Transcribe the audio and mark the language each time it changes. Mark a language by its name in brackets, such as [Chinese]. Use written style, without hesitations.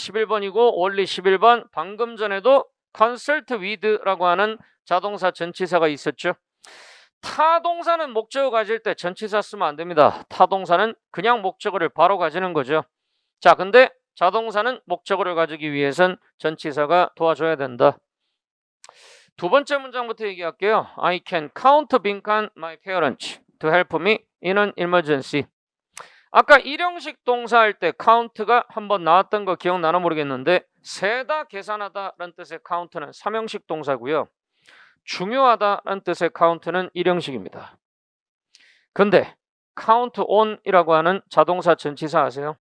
[Korean] 11번이고 원리 11번. 방금 전에도 consult with라고 하는 자동사 전치사가 있었죠. 타동사는 목적어 가질 때 전치사 쓰면 안 됩니다. 타동사는 그냥 목적어를 바로 가지는 거죠. 자, 근데 자동사는 목적어를 가지기 위해선 전치사가 도와줘야 된다. 두 번째 문장부터 얘기할게요. [English] I can count 빈칸 my parents to help me in an emergency. [Korean] 아까 일형식 동사 할 때 count가 한번 나왔던 거 기억나나 모르겠는데 세다, 계산하다 라는 뜻의 count는 3형식 동사고요. 중요하다 라는 뜻의 count는 일형식입니다. 근데 count on 이라고 하는 자동사 전치사 아세요?